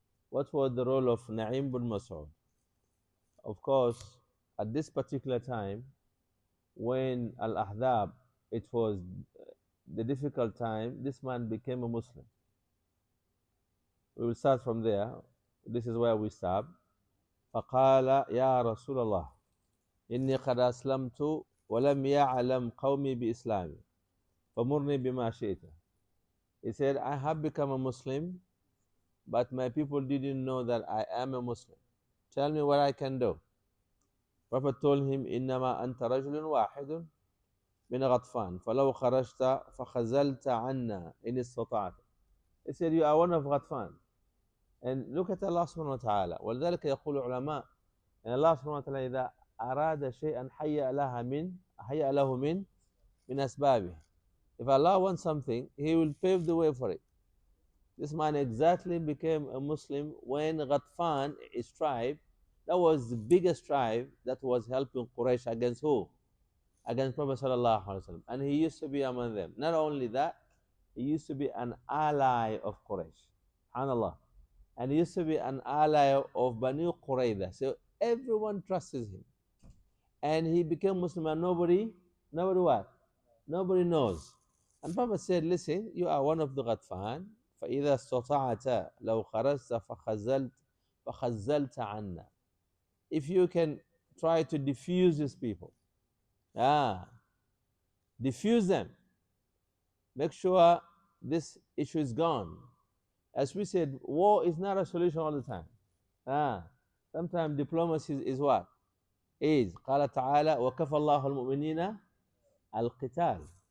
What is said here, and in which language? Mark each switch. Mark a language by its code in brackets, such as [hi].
[en] What was the role of Na'im bin Mas'ud? Of course, at this particular time, when Al-Ahzab, it was the difficult time, this man became a Muslim. We will start from there. This is where we stop. [ar] فقال يا رسول الله إني قد أسلمت ولم يعلم قومي بإسلامي فمرني بما شئت. [en] He said, I have become a Muslim, but my people didn't know that I am a Muslim. Tell me what I can do. Prophet told him, [ar] إنما أنت رجل واحد من غطفان فلو خرجت فخزلت عنا إن استطعت. [en] He said, you are one of Ghatfan. And look at Allah subhanahu wa ta'ala. [ar] ولذلك يقول العلماء أن الله سبحانه وتعالى إذا أراد شيئا هيأ له من أسبابه. [en] If Allah wants something, He will pave the way for it. This man exactly became a Muslim when Ghatfan, his tribe, that was the biggest tribe that was helping Quraysh against who? Against Prophet sallallahu alaihi wasallam. And he used to be among them. Not only that, he used to be an ally of Quraysh. SubhanAllah. And he used to be an ally of Bani Qurayza. So everyone trusted him. And he became Muslim and nobody what? Nobody knows. And Prophet said, listen, you are one of the Ghatfan. [ar] فَإِذَا اسْتَطَعْتَ لَوْ خَرَجْتَ فَخَزَّلْتَ عَنَّا. [en] If you can try to diffuse these people. Diffuse them. Make sure this issue is gone. As we said, war is not a solution all the time. Sometimes diplomacy is what? [ar] قال تعالى وكفى الله المؤمنين القتال.